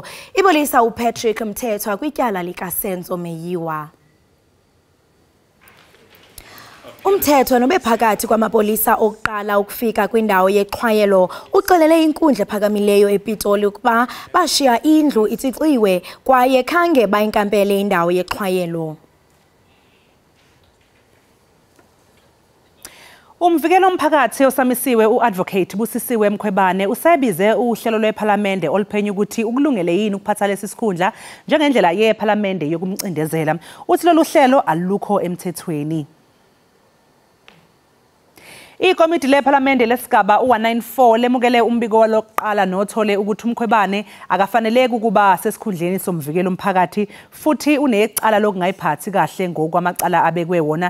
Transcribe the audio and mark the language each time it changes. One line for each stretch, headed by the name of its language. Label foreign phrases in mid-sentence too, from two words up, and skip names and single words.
Xhosa: Ibolisa uPatrick Mthethwa kwityala likaSenzo Meyiwa. Umthethwa nobe phakathi kwamapolisa okuqala ukufika kwindawo yexhwayelo uxelele inkundla ephakamileyo ePitoli ukuba bashiya indlu itixiwe kwaye khange bayinkampele indawo yexhwayelo.
Zulu: Umvikelo omphakathi osamisiwe uadvocate Busisiwe Mkhwebane usebize uhlelo lwePhalamende oluphenya ukuthi ukulungele yini ukuphatha lesi sikhundla njengendlela yePhalamende yokumcindezela. Uthi lolu hlelo alukho emthethweni. Ikomiti lePhalamende lesigaba u194 lemukele umbiko lokuqala nothole ukuthi uMkhwebane akafaneleke ukuba sesikhundleni somvikelo omphakathi futhi unecala lokungayiphathi kahle ngokwamacala abekwe wona.